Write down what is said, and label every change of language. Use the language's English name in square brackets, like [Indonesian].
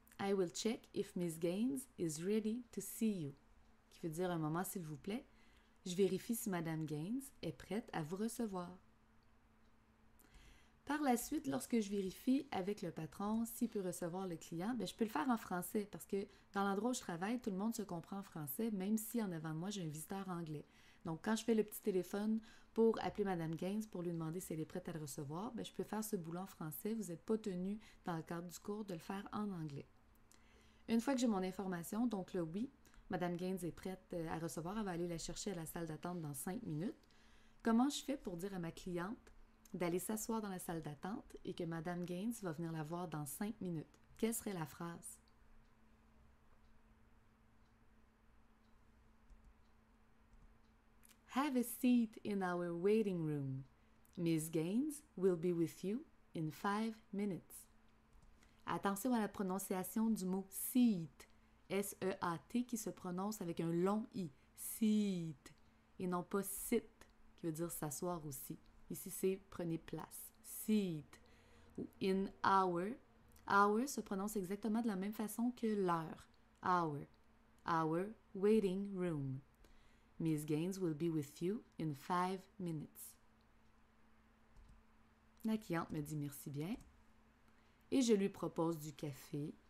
[English] I will check if Miss Gaines is ready to see you. [French] Qui veut dire un moment, s'il vous plaît. Je vérifie si Mme Gaines est prête à vous recevoir. Par la suite, lorsque je vérifie avec le patron s'il peut recevoir le client, je peux le faire en français parce que dans l'endroit où je travaille, tout le monde se comprend en français, même si en avant de moi, j'ai un visiteur anglais. Donc, quand je fais le petit téléphone pour appeler Mme Gaines pour lui demander si elle est prête à le recevoir, je peux faire ce boulot en français. Vous n'êtes pas tenu, dans le cadre du cours, de le faire en anglais. Une fois que j'ai mon information, donc là, oui, Mme Gaines est prête à recevoir. Elle va aller la chercher à la salle d'attente dans 5 minutes. Comment je fais pour dire à ma cliente d'aller s'asseoir dans la salle d'attente et que Mme Gaines va venir la voir dans 5 minutes? Quelle serait la phrase? [English] Have a seat in our waiting room. Miss Gaines will be with you in 5 minutes. [French] Attention à la prononciation du mot seat, S-E-A-T, qui se prononce avec un long I, seat, et non pas sit, qui veut dire s'asseoir aussi. Ici, c'est prenez place, seat, ou in hour. Hour se prononce exactement de la même façon que l'heure, hour, [English] our waiting room. Miss Gaines will be with you in 5 minutes. [French] La cliente me dit merci bien. Et je lui propose du café.